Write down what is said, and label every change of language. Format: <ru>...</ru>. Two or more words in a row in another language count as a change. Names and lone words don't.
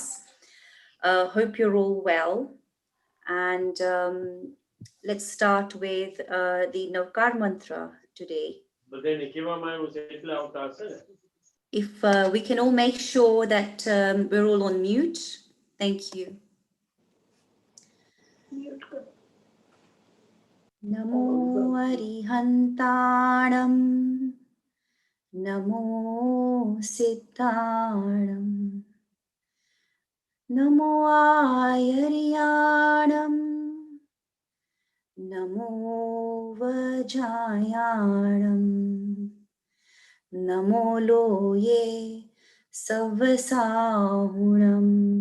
<en>Hope you're all well. And let's start with the Navkar mantra today. If we can all make sure that we're all on mute, thank you.</en> <pra>नमो अरिहंताणं, नमो सिद्धाणं, नमो आयरियाणं, नमो वजायाणं, नमो लोए सवसाहूणं.</pra>